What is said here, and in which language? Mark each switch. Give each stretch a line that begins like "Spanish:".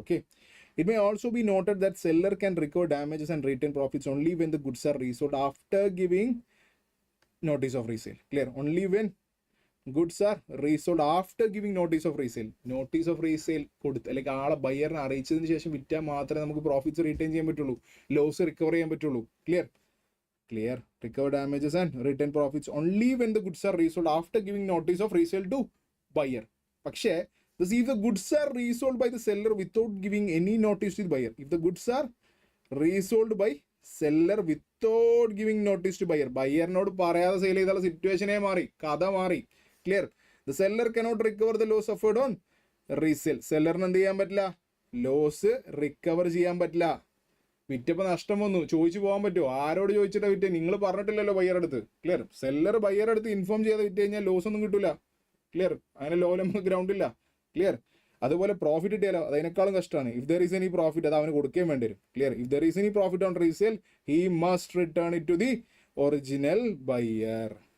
English: Okay, it may also be noted that seller can recover damages and return profits only when the goods are resold after giving notice of resale. Clear? Only when goods are resold after giving notice of resale.
Malayalam: Notice of resale കൊടുത്ത് അല്ലെങ്കിൽ ആളെ ബയ്യറിനെ അറിയിച്ചതിന് ശേഷം വിറ്റാൽ മാത്രമേ നമുക്ക് profits return ചെയ്യാൻ പറ്റുള്ളൂ, loss recover ചെയ്യാൻ പറ്റുള്ളൂ.
English: Clear? Clear? Recover damages and return profits only when the goods are resold after giving notice of resale to buyer. പക്ഷേ this if the goods are resold by the seller without giving any notice to the buyer. If the goods are resold by seller without giving notice to buyer,
Malayalam: ബയ്യറിനോട് പറയാതെ sale ചെയ്താലുള്ള സിറ്റുവേഷനെ മാറി, കഥ മാറി.
English: Clear? The seller cannot recover the loss suffered on resale.
Malayalam: സെല്ലറിന് എന്ത് ചെയ്യാൻ പറ്റില്ല? Loss recover ചെയ്യാൻ പറ്റില്ല. വിറ്റപ്പോൾ നഷ്ടം വന്നു, ചോദിച്ചു പോകാൻ പറ്റുമോ? ആരോട് ചോദിച്ചിട്ടാ വിറ്റ്? നിങ്ങൾ പറഞ്ഞിട്ടില്ലല്ലോ ബയ്യറടുത്ത്. ക്ലിയർ? സെല്ലർ ബയ്യറടുത്ത് ഇൻഫോം ചെയ്ത് വിറ്റ് കഴിഞ്ഞാൽ ലോസ് ഒന്നും കിട്ടില്ല. ക്ലിയർ? അങ്ങനെ ലോലം ഗ്രൗണ്ട് ഇല്ല. ക്ലിയർ? അതുപോലെ പ്രോഫിറ്റ് കിട്ടിയാലോ അതിനേക്കാളും കഷ്ടമാണ്.
English: if there is any profit
Malayalam: അത് അവന് കൊടുക്കുകയും വേണ്ടി വരും.
English: Clear? If there is any profit on resale he must return it to the original buyer.